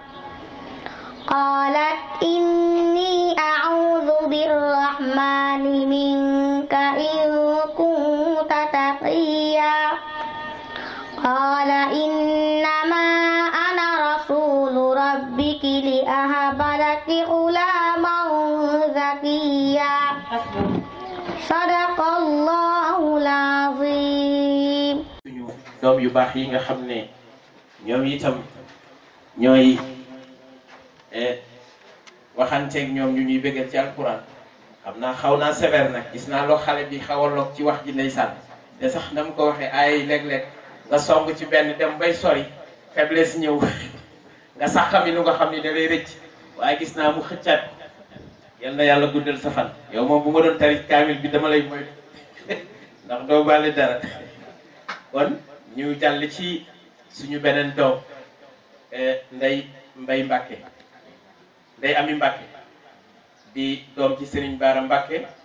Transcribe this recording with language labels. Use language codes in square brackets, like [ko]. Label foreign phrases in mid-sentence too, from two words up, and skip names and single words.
[ar] قالت إني أعوذ بالرحمن منك إن كنت تقيا قال إنما أنا رسول ربك لأهب لك غلاما زكيا صدق الله العظيم [wo] doom yu baax yi nga xam ne ñoom itam ñooy waxanteeg ñoom ñu ñuy bëggal ci alquran xam naa xaw naa sévère nag gis naa loo xale bi xaw a log ci wax ji ndeysaan te sax na mu ko waxee ay léeg-léeg nga song ci benn dem bay sori faiblesse ñëw nga sax xam lu nga xam ni da lay rëcc waaye gis naa mu xëccaat yal na yàlla guddal sa fan yow moom bu ma doon tarit kaamil bi dama lay moytu ndax doo bàlle dara kon ñu jàll ci suñu beneen doom Ndey Mbay Mbàkke Ndey Ami Mbàkke di doom ci Sëriñ Baara Mbàkke